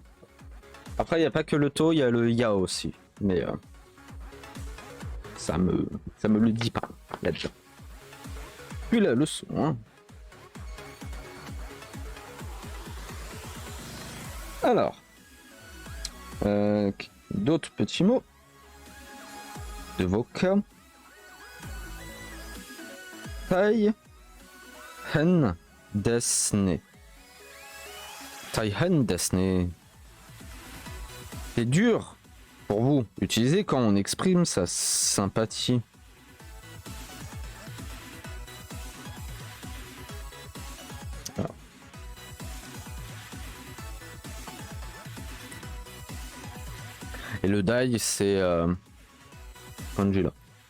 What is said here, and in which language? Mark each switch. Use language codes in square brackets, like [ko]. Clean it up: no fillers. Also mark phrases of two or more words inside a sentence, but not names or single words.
[fr] Après il n'y a pas que le to, il y a le ya aussi, mais ça me le dit pas là-dedans. Puis la leçon hein. Alors d'autres petits mots de vocab. [ja] 大変ですね. 大変ですね. [fr] C'est dur pour vous. Utilisez quand on exprime sa sympathie. Alors. Et le dai, c'est kanji là.